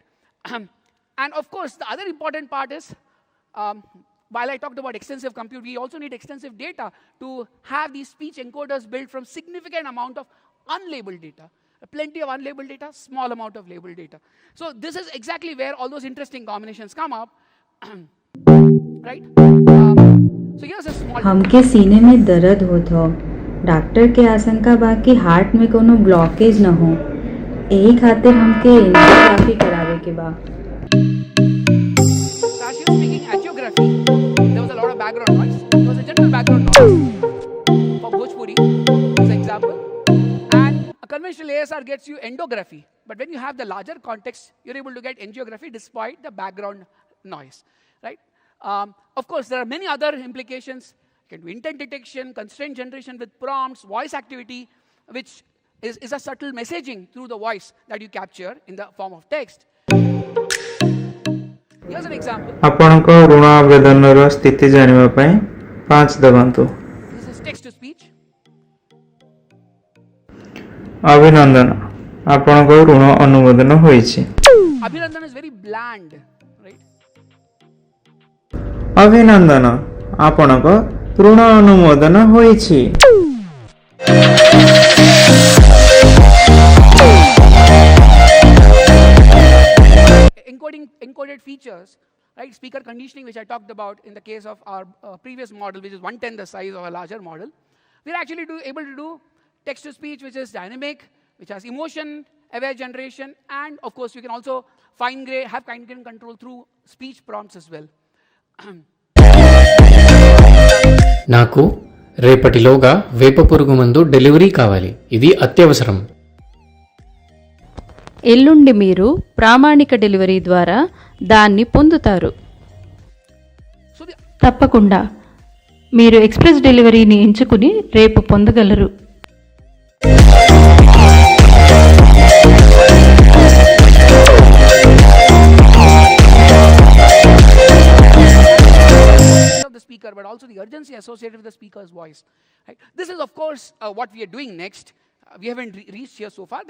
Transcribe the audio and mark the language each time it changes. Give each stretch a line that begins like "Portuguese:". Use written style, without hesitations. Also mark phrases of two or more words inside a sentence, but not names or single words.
English: And of course, the other important part is, while I talked about extensive compute, we also need extensive data to have these speech encoders built from significant amount of unlabeled data. Plenty of unlabeled data, small amount of labeled data. So this is exactly where all those interesting combinations come up, right? So here's a small.
Bhojpuri: हमके सीने में दर्द होत हो, डॉक्टर के आशंका बा कि हार्ट में कोनो ब्लॉकेज न हो, यही खातिर हमके एंजियोग्राफी करावे के बा।
English: visual background noise for Bhojpuri, as an example. And a conventional ASR gets you endography. But when you have the larger context, you're able to get angiography despite the background noise, right? Of course, there are many other implications. You can do intent detection, constraint generation with prompts, voice activity, which is a subtle messaging through the voice that you capture in the form of text. Here's an example.
Odia: ଆପଣଙ୍କ ଋଣ ଆବେଦନର ସ୍ଥିତି ଜାଣିବା ପାଇଁ 5 ଦବାନ୍ତୁ।
English: This is text to speech.
Odia: ଅଭିନନ୍ଦନ, ଆପଣଙ୍କ ଋଣ ଅନୁମୋଦନ ହୋଇଛି।
English: Abhinandan is very bland, right?
Odia: ଅଭିନନ୍ଦନ, ଆପଣଙ୍କ ଋଣ ଅନୁମୋଦନ ହୋଇଛି।
English: Encoded features, right? Speaker conditioning, which I talked about in the case of our previous model, which is 1/10 the size of a larger model. We're actually able to do text to speech, which is dynamic, which has emotion aware generation, and of course, you can also have fine-grained control through speech prompts as well.
Telugu: నాకు రేపటిలోగా వేప పురుగు మందు డెలివరీ కావాలి, ఇది అత్యవసరం. ఎల్లుండి మీరు ప్రామాణిక డెలివరీ ద్వారా దాన్ని పొందుతారు. తప్పకుండా మీరు
English: express delivery
Telugu: ఎంచుకుని రేపు పొందగలరు.
English: Of the speaker, but also the urgency associated with the speaker's voice. Right? This is, of course, what we are doing next. We haven't reached here so far.